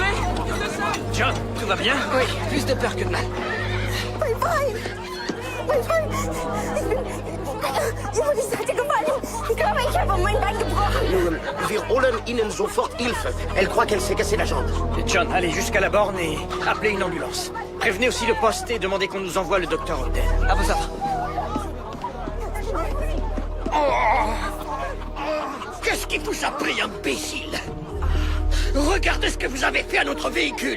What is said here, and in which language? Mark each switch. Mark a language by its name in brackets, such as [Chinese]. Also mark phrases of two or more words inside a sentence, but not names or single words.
[French] John, tout va bien? Oui, plus de peur que de mal. [German] Mein Freund! Mein Freund! Ich wurde gesagt, gefallen. Ich glaube, ich habe mein Bein gebrochen. Wir holen Ihnen sofort Hilfe. [French] Elle croit qu'elle s'est cassée la jambe. John, allez jusqu'à la borne et appelez une ambulance. Prévenez aussi le poste et demandez qu'on nous envoie le docteur Holden. À vos ordres. Qu'est-ce qui vous a pris, imbécile? Regardez ce que vous avez fait à notre véhicule.